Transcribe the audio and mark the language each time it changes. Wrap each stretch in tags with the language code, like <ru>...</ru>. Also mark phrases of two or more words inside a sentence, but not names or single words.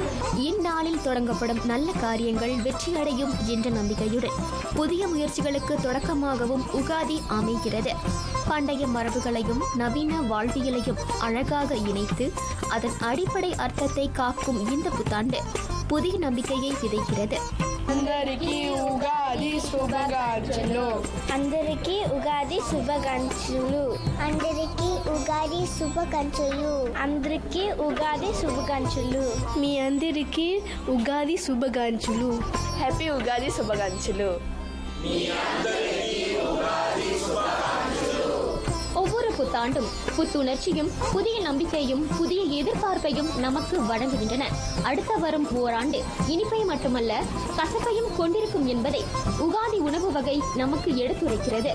<ta>இந்நாளில் தொடங்கப்படும் நல்ல காரியங்கள் வெற்றியடையும் என்ற நம்பிக்கையுடன் புதிய முயற்சிகளுக்கு தொடக்கமாகவும் உகாதி அமைகிறது. பண்டைய மரபுகளையும் நவீன வாழ்வியலையும் அழகாக இணைத்து அதன் அடிப்படை அர்த்தத்தை காக்கும் இந்த புத்தாண்டு புதிய நம்பிக்கையை விதைக்கிறது.</ta> <te>అందరికీ ఉగాది శుభాకాంక్షలు. అందరికీ ఉగాది శుభాకాంక్షలు. అందరికీ ఉగాది శుభాకాంక్షలు. అందరికీ ఉగాది శుభాకాంక్షలు. మీ అందరికీ ఉగాది శుభాకాంక్షలు. హ్యాపీ ఉగాది శుభాకాంక్షలు.</te> <ta>ஒவ்வொரு புத்தாண்டும் புத்துணர்ச்சியும் புதிய நம்பிக்கையும் புதிய எதிர்பார்ப்பையும் நமக்கு வழங்குகின்றன. அடுத்த வரும் ஓராண்டு இனிப்பை மட்டுமல்ல கசப்பையும் கொண்டிருக்கும் என்பதை உகாதி உணவு வகை நமக்கு எடுத்துரைக்கிறது.</ta>